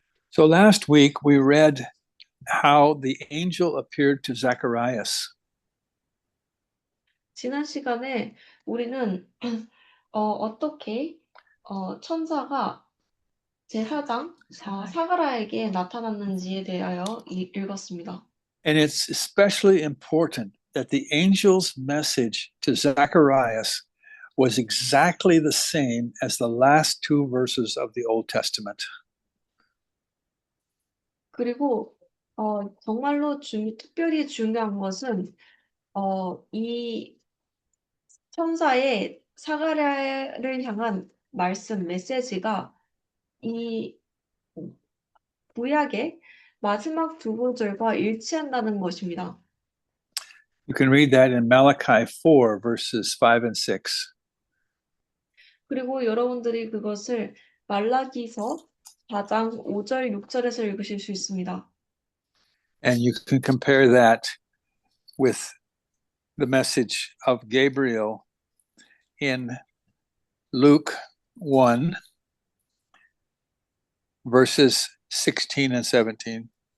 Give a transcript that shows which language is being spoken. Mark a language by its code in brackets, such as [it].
[en] So last week we read how the angel appeared to Zacharias. [ko] 지난 시간에 우리는 어떻게 천사가 제4장 사가라에게 나타났는지에 대하여 읽었습니다. [en] And it's especially important that the angel's message to Zacharias was exactly the same as the last two verses of the Old Testament. [ko] 그리고 정말로 특별히 중요한 것은 이 천사의 사가랴를 향한 메시지가 이 구약의 마지막 두 구절과 일치한다는 것입니다. [en] You can read that in Malachi 4, verses 5 and 6. [ko] 그리고 여러분들이 그것을 말라기서 4장 5절, 6절에서 읽으실 수 있습니다. [en] And you can compare that with the message of Gabriel in Luke 1, verses 16 and 17.